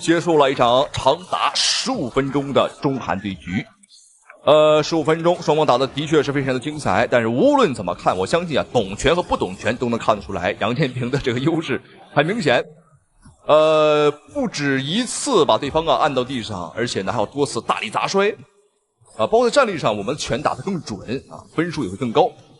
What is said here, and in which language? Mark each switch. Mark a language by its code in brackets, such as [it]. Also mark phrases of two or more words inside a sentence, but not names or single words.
[zh] 結束了，一場長達15分鐘的中韓對局。15分鐘，雙方打的確是非常的精彩。但是無論怎麼看，我相信啊，懂拳和不懂拳都能看得出來，楊建平的這個優勢很明顯。不止一次把對方啊按到地上，而且呢還有多次大力砸摔。包括在戰力上，我們拳打得更準啊，分數也會更高。